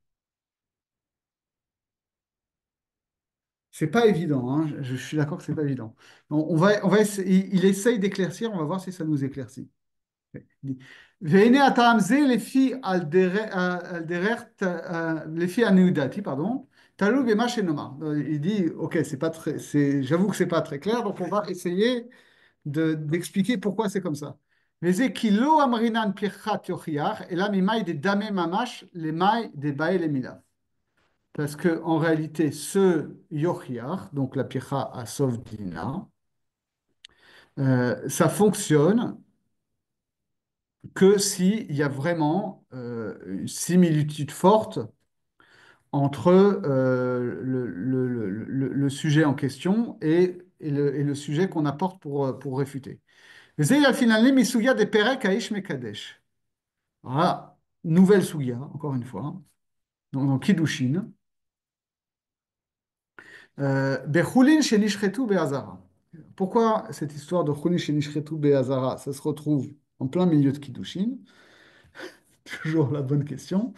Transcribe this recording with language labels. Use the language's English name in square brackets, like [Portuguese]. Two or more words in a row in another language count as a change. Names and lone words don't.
[French] C'est pas évident, hein. Je suis d'accord que c'est pas évident. Il essaye d'éclaircir, on va voir si ça nous éclaircit. Il dit, [Hebrew] והנה הטעם זה לפי על דרך לפי הנקודתי, pardon, תלוי במה שנאמר. [French] Il dit, ok, j'avoue que c'est pas très clair, donc on va essayer d'expliquer pourquoi c'est comme ça. [Hebrew] וזה כי לא אמרינן פרחת יוכיח, אלא ממאי דדמי ממש למאי דבאי למילה. [French] Parce que en réalité, ce yochiach, donc la pircha à Sovdina, ça fonctionne que s'il y a vraiment une similitude forte entre le sujet en question et le sujet qu'on apporte pour réfuter. [Hebrew] וזה finalement מסוגיה דפרק האיש מקדש. [French] Voilà, nouvelle sugia, encore une fois, dans Kiddushin. [Hebrew] בחולין שנשחטו בעזרה. [French] Pourquoi cette histoire de [Hebrew] חולין שנשחטו בעזרה? [French] Ça se retrouve en plein milieu de Kiddushin. Toujours la bonne question.